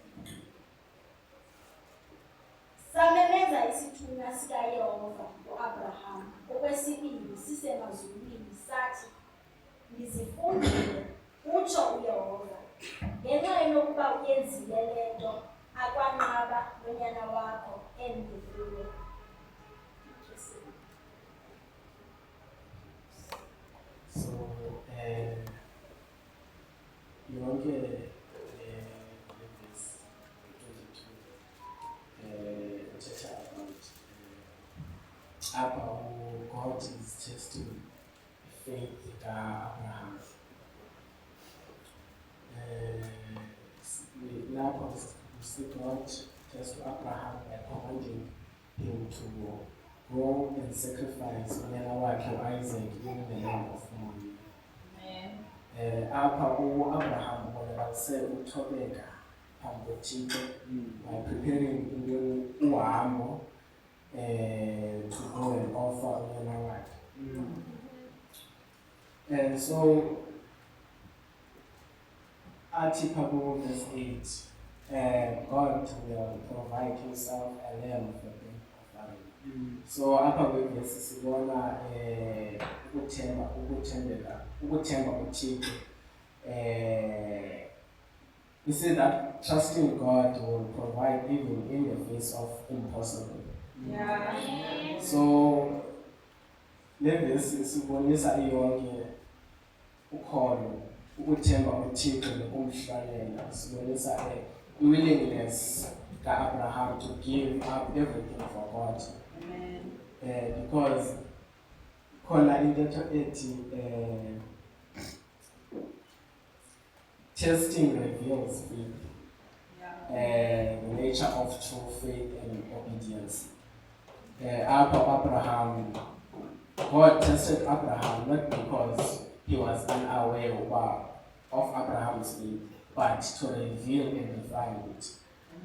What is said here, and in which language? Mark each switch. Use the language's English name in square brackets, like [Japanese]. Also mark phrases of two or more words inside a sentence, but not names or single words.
[Xhosa] Samemeza isithunywa sikaYehova kuAbraham okwesibili sisemazulwini sathi, ndizifundile, utsho uYehova, ngenxa yokuba uyenzile le nto akwanqaba lonyana wakho emnye kuwe. [English] So, yonke verse 22 uthetha about apha God is testing faith ka-Abraham. Lapho we see God test Abraham by commanding him to go and sacrifice [Xhosa] unyana wakhe [English] Isaac in the land of Moriah. [Xhosa] Apha uAbraham ubonakalisele ukuthobeka phambi koThixo [English] by preparing [Xhosa] uhambo [English] to go and offer [Xhosa] unyana wakhe. [English] And so [Xhosa] athi pha [English] verse 8, God will provide himself a lamb for them offering. [Xhosa] So apha kwevesi sibona ukuthemba uThixo. [English] We see that trusting God will provide even in the face of impossible. Yeah. [Xhosa] So le vesi sibonisa iyonke ukholo, ukuthemba uThixo nokumhlalela. [English] Sibonisa willingness ka-Abraham to give up everything for God. Amen. Because [Xhosa] khona intetho ethi [English] testing reveals faith, the nature of true faith and obedience. Abraham, God tested Abraham not because he was unaware of Abraham's faith, but to reveal and refine it.